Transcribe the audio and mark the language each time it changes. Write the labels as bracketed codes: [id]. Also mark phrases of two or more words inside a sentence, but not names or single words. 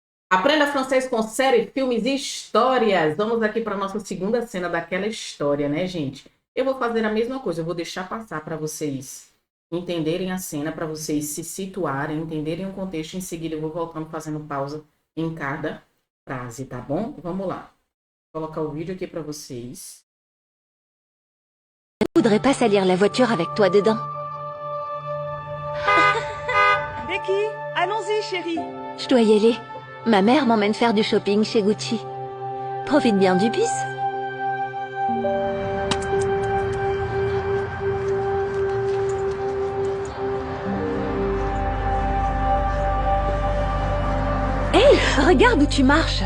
[pt] Aprenda francês com série, filmes e histórias. Vamos aqui para nossa segunda cena daquela história, né, gente? Eu vou fazer a mesma coisa, eu vou deixar passar para vocês entenderem a cena, para vocês se situarem, entenderem o contexto. Em seguida, eu vou voltando fazendo pausa em cada frase, tá bom? Vamos lá. Vou colocar o vídeo aqui para vocês. [fr] Je voudrais pas salir la voiture avec toi dedans. Becky, allons-y, chérie. Je dois y aller. Ma mère m'emmène faire du shopping chez Gucci. Profite bien du bus. Hey, regarde où tu marches.